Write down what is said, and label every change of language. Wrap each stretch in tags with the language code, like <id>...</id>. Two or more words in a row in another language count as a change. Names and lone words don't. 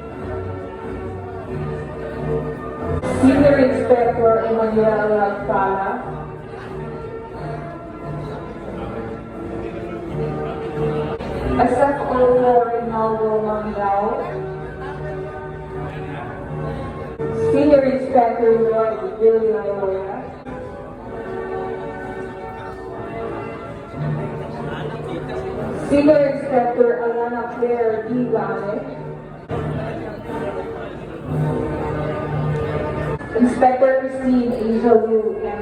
<en>Senior Inspector Emmanuel Alcala. SF04 Rinaldo Mangao. Senior Inspector Roy Billy Loya. Senior Inspector Alana Claire D. Gane. Inspector Christine Asia Liu M.</en>